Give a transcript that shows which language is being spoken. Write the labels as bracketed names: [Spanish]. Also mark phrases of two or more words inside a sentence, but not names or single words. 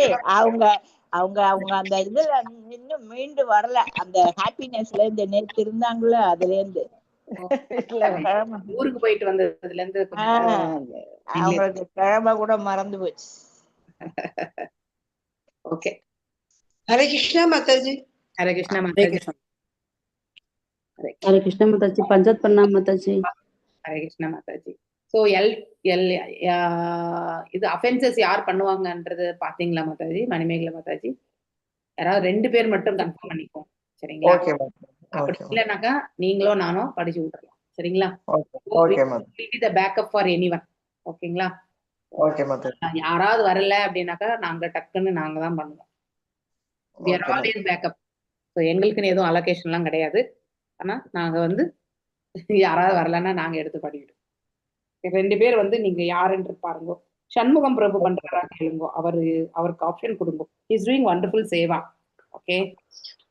[Tamil] அவங்க அந்த இதுல இன்னும் மீண்டு வரல, அந்த ஹாப்பினஸ்ல இருந்து. நேத்து இருந்தாங்கள, அதுல இருந்து ஊருக்கு போயிட்டு வந்ததுல இருந்து அவங்களுக்கு கிழமை கூட மறந்து போச்சு. ஓகே. [Hindi] हरे कृष्णा माताजी हरे कृष्णा माताजी हरे कृष्णा माताजी पंचायत प्रणाम माताजी हरे कृष्णा माताजी. [Tamil] சோ இது அஃபென்சஸ் யார் பண்ணுவாங்கன்றது பாத்தீங்களா மாதாஜி? மணிமேகலை மாதாஜி யாராவது 2 பேர் மட்டும் கன்ஃபார்ம் பண்ணிக்கோங்க, சரிங்களா? அப்படி இல்லைனாக்கா நீங்களோ நானோ படிச்சு விட்டுறலாம், சரிங்களா? [English] backup for anyone, ஓகேங்களா? [Tamil] யாராவது வரல அப்படின்னாக்கா நாங்க டக்குன்னு நாங்க தான் பண்ணுவோம். [English] We are always backup. [Tamil] ஸோ எங்களுக்குன்னு எதுவும் அலோகேஷன்லாம் கிடையாது. ஆனா நாங்க வந்து யாராவது வரலன்னா நாங்க எடுத்து படிக்கிட்டோம். 2 பேர் வந்து நீங்க யாருன்னு பாருங்க. சண்முகம் பிரபு பண்றாரா கேளுங்க, அவருக்கு ஆப்ஷன் கொடுங்க. [English] is doing wonderful seva. okay,